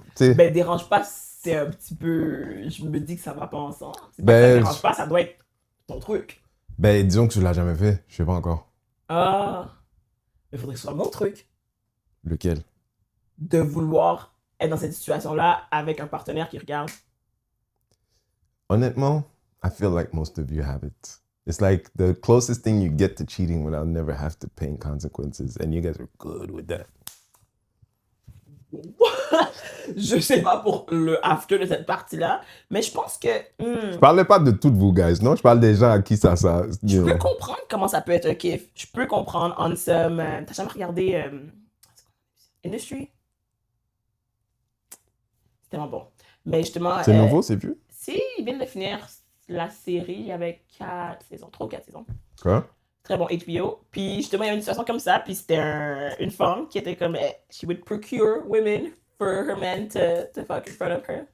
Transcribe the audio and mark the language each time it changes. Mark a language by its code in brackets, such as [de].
[fr] Ben, dérange pas, c'est un petit peu. Je me dis que ça va pas ensemble. C'est Ben, pas que ça dérange pas, ça doit être ton truc. Ben, disons que tu l'as jamais fait, je sais pas encore. Ah. Il faudrait que ce soit mon truc. Lequel? De vouloir être dans cette situation-là avec un partenaire qui regarde. Honnêtement, [en] I feel like most of you have it. It's like the closest thing you get to cheating without never have to pay consequences. And you guys are good with that. [fr] Je sais pas pour le after de cette partie-là, mais je pense que. Je parlais pas de toutes vous guys, non? Je parle des gens à qui ça. Je peux comprendre comment ça peut être un kiff. Je peux comprendre [en] on some. [fr] T'as jamais regardé Industry? C'est tellement bon. Mais justement. C'est nouveau, c'est plus? Si, ils viennent de finir la série avec 4 saisons, 3 ou 4 saisons. Quoi? Très bon HBO. Puis justement, il y a une situation comme ça. Puis c'était une femme qui était comme. [en] She would procure women for her man to fuck in front of her.